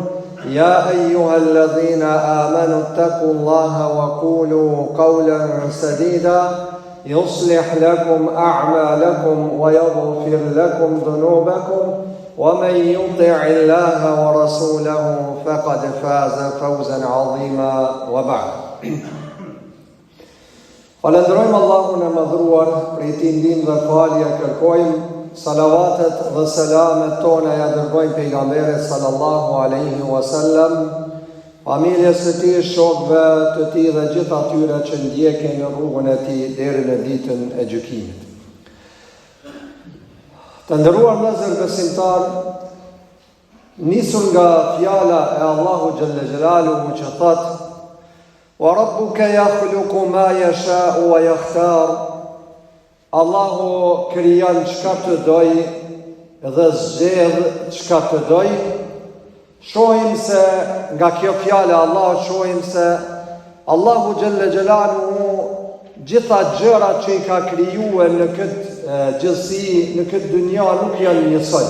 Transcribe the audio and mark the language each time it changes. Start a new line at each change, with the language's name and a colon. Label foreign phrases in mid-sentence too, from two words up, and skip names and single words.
Arabic: يا أيها الذين آمنوا اتقوا الله وقولوا قولا سديدا يصلح لكم أعمالكم ويغفر لكم ذنوبكم ومن يطع الله ورسوله فقد فاز فوزا عظيما وبعد.
Albanian: Falenderojmë Allahun e madhruar, prej tij ndihmë dhe falje kërkojmë, salavatet dhe selamet tona ja dërgojmë pejgamberit
Arabic: صلى الله عليه وسلم,
Albanian: familjes së tij, shokëve të tij dhe gjithë atyre që ndjekin rrugën e tij deri në ditën e gjykimit. Të nderuar vëllezër besimtar, nisur nga fjala e Allahu
Arabic: جل جلاله
Albanian: që thotë:
Arabic: وربك يخلق ما يشاء ويختار.
Albanian: Allahu krijon çka të doj dhe zgjedh çka të doj. Shohim se nga kjo fjalë Allah shohim se Allahu
Arabic: جل جلاله
Albanian: gjitha gjërat që i ka krijuar në këtë gjithësi, në këtë dynja nuk janë njësoj.